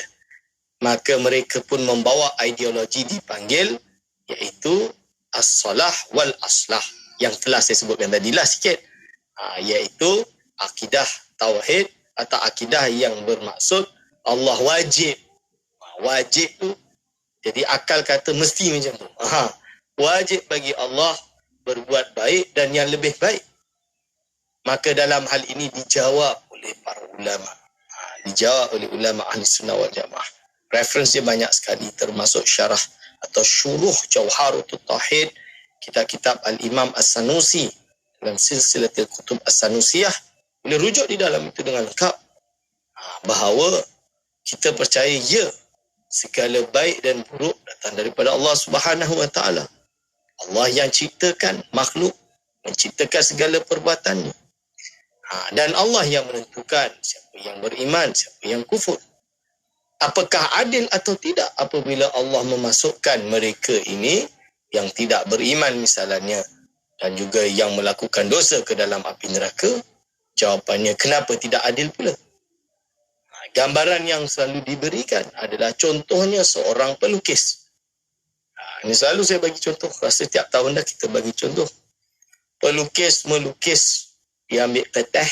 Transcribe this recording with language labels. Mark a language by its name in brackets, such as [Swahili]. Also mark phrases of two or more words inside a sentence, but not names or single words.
[Malay] Maka mereka pun membawa ideologi dipanggil, iaitu [Arabic] الصلاح والأصلح, [Malay] yang telah saya sebutkan tadilah sikit. Iaitu akidah tauhid atau akidah yang bermaksud Allah wajib. Wajib tu, jadi akal kata mesti macam tu. Wajib bagi Allah berbuat baik dan yang lebih baik. Maka dalam hal ini dijawab oleh para ulama. Dijawab oleh ulama [Arabic] أهل السنة والجماعة. [Malay] Reference dia banyak sekali, termasuk syarah atau syuruh Jawharatul Tauhid, kitab-kitab Al-Imam As-Sanusi dalam silsilatul kutub As-Sanusiyah. Boleh rujuk di dalam itu dengan lengkap. Bahawa kita percaya segala baik dan buruk datang daripada Allah [Arabic] سبحانه وتعالى. [Malay] Allah yang ciptakan makhluk, menciptakan segala perbuatannya. Dan Allah yang menentukan siapa yang beriman, siapa yang kufur. Apakah adil atau tidak apabila Allah memasukkan mereka ini yang tidak beriman misalnya dan juga yang melakukan dosa ke dalam api neraka? Jawapannya, kenapa tidak adil pula? Gambaran yang selalu diberikan adalah contohnya seorang pelukis. Ini selalu saya bagi contoh. Setiap tahun dah kita bagi contoh. Pelukis melukis. Dia ambil kertas.